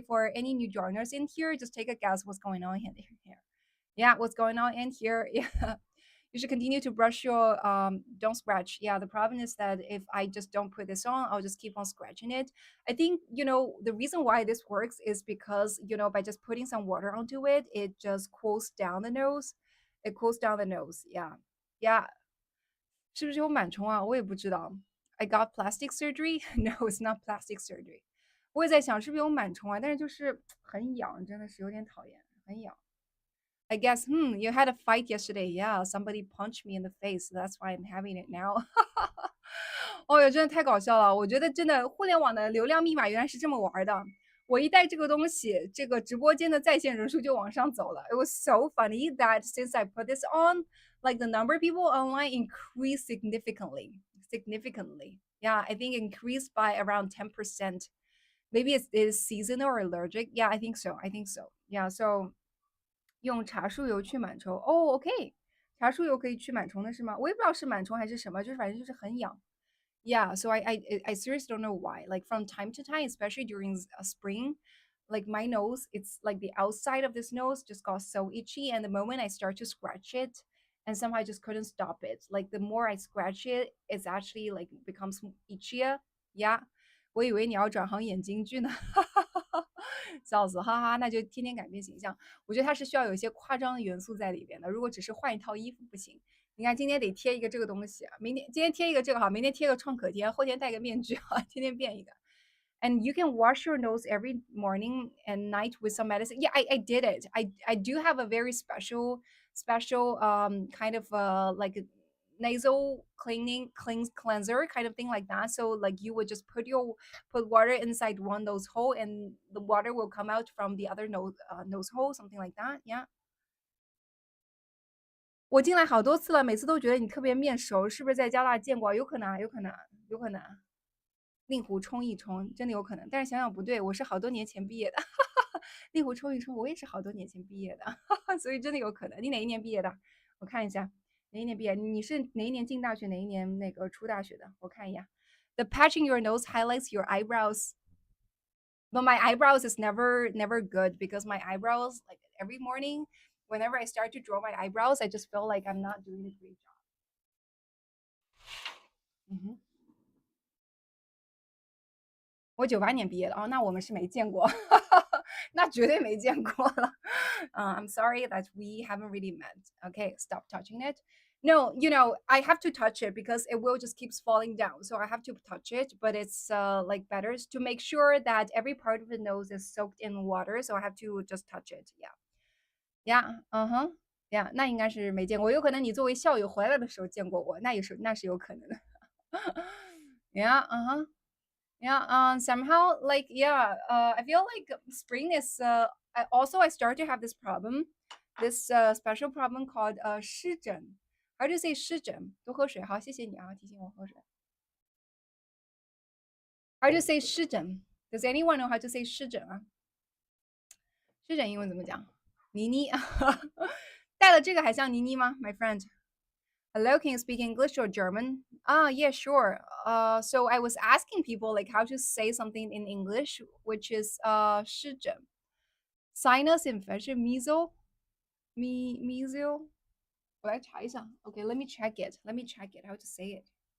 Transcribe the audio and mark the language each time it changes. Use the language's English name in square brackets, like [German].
[English] For any new joiners in here, just take a guess what's going on here. Yeah, what's going on in here? Yeah. You should continue to brush your don't scratch. Yeah, the problem is that if I just don't put this on, I'll just keep on scratching it. I think, the reason why this works is because, by just putting some water onto it, it just cools down the nose. It cools down the nose. Yeah. [Chinese] Yeah, 是不是有螨虫啊？我也不知道。 [English] I got plastic surgery? No, it's not plastic surgery. [Chinese] 我也在想是不是有螨虫啊，但是就是很痒，真的是有点讨厌，很痒。 [English] I guess, you had a fight yesterday. Yeah, somebody punched me in the face. That's why I'm having it now. [Chinese] 哦哟，真的太搞笑了！我觉得真的互联网的流量密码原来是这么玩的。我一带这个东西，这个直播间的在线人数就往上走了。 [English] It was so funny that since I put this on, like the number of people online increased significantly. Significantly. Yeah, I think increased by around 10%. Maybe it is seasonal or allergic. Yeah, I think so. I think so. Yeah, so [Chinese] 用茶树油去螨虫。哦，OK，茶树油可以驱螨虫的是吗？我也不知道是螨虫还是什么，就是反正就是很痒。 [English] Yeah, so I seriously don't know why. Like from time to time, especially during spring, like my nose, it's like the outside of this nose just got so itchy, and the moment I start to scratch it, and somehow I just couldn't stop it. Like the more I scratch it, it's actually like becomes itchier. [Chinese] Yeah, 我以为你要转行演京剧呢，笑死，哈哈，那就天天改变形象。我觉得它是需要有一些夸张的元素在里边的，如果只是换一套衣服不行。你看今天得贴一个这个东西，今天贴一个这个好，明天贴个创可贴，后天戴个面具哈，天天变一个。 [English] And you can wash your nose every morning and night with some medicine. Yeah, I did it. I do have a very special kind of like a nasal cleanser kind of thing like that. So like you would just put water inside one nose hole and the water will come out from the other nose hole, something like that. Yeah. [Chinese] 我进来好多次了，每次都觉得你特别面熟，是不是在加拿大见过？有可能啊，有可能啊，有可能啊。令狐冲一冲，真的有可能。但是想想不对，我是好多年前毕业的，令狐冲一冲，我也是好多年前毕业的，所以真的有可能。你哪一年毕业的？我看一下，哪一年毕业？你是哪一年进大学？哪一年那个出大学的？我看一下。 [English] The patching your nose highlights your eyebrows. But my eyebrows is never good because my eyebrows, like every morning, whenever I start to draw my eyebrows, I just feel like I'm not doing a great job. [Chinese] 嗯哼，我98年毕业的哦，那我们是没见过，那绝对没见过了。 [English] I'm sorry that we haven't really met. Okay, stop touching it. No, I have to touch it because it will just keeps falling down. So I have to touch it, but it's like better to make sure that every part of the nose is soaked in water. So I have to just touch it. Yeah. Yeah. 嗯哼。 [Chinese] Yeah，那应该是没见过，有可能你作为校友回来的时候见过我，那是有可能的。 [English] Yeah. Uh-huh. Yeah, somehow like yeah, I feel like spring is also I start to have this problem, this special problem called 湿疹. How do you say 湿疹？ [Chinese] 多喝水，好，谢谢你啊，提醒我喝水。 [English] How do you say 湿疹？Does anyone know how to say 湿疹啊？ [Chinese] 湿疹英文怎么讲？妮妮，带了这个还像妮妮吗？ [English] My friend. Hello, can you speak English or German? Ah, yeah, sure. So I was asking people like how to say something in English, which is 湿疹, sinus infection, measles, measles. [Chinese] 我来查一下. [English] Okay, let me check it. Let me check it. How to say it?